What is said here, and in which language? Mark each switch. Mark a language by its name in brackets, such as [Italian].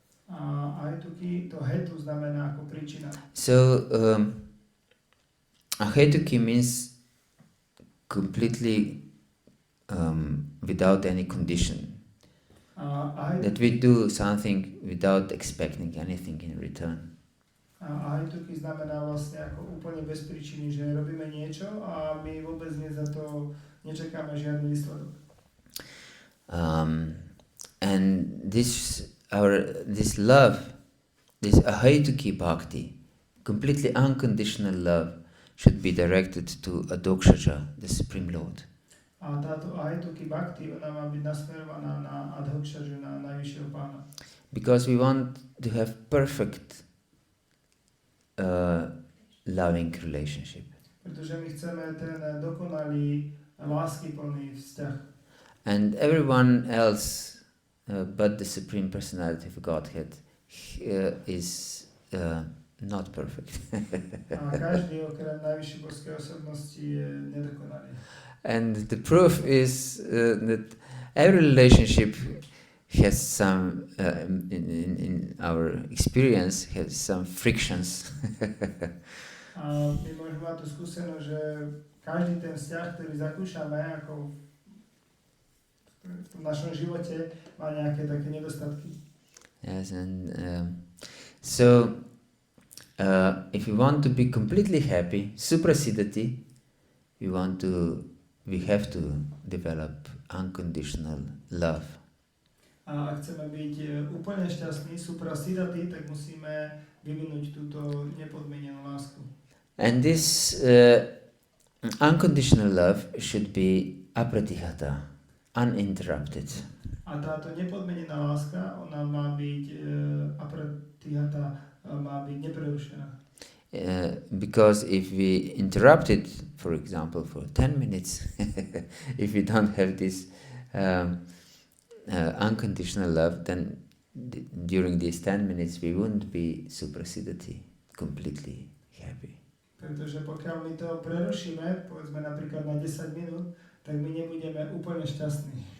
[Slovak] A ahaituki, to hetu znamená ako príčina. [English] So ahaituki means completely without any condition. That we do something without expecting anything in return. [Slovak] A ahaituki znamená vlastne ako úplne bez príčiny, že robíme niečo a my vôbec za to nečakáme žiadny výsledok. [English] And this love, this ahaituki bhakti, completely unconditional love, should be directed to Adokshaja, the Supreme Lord. [Slovak] A táto ahaituki bhakti, ona má byť nasmerovaná na Adhokshaja, na najvyššieho pána. [English] Because we want to have perfect loving relationship. [Slovak] Pretože my chceme ten dokonalý, láskyplný vzťah. [English] And everyone else but the Supreme Personality of Godhead is not perfect. [Slovak] A každý okrem najvyššej božskej osobnosti je nedokonalý. [English] And the proof is that every relationship has some, in our experience, has some frictions. [Slovak] A my môžeme mať tú skúsenosť, že každý ten vzťah, ktorý zakúšame ako v našom živote, má nejaké také nedostatky. [English] Yes, and so if we want to be completely happy, suprasidati, we have to develop unconditional love. [Slovak] A ak chceme byť úplne šťastní, suprasidati, tak musíme vyvinúť túto nepodmienenú lásku. [English] And this unconditional love should be apratihata, uninterrupted. [Slovak] A táto nepodmienená láska, ona má byť apratihata, má byť neprerušená. [English] Because if we interrupt it, for example, for 10 minutes, if we don't have this unconditional love, then during these 10 minutes we wouldn't be suprasidati, completely happy. [Slovak] Pretože pokiaľ my to prerušíme, povedzme napríklad na 10 minút, tak my nebudeme úplne šťastní.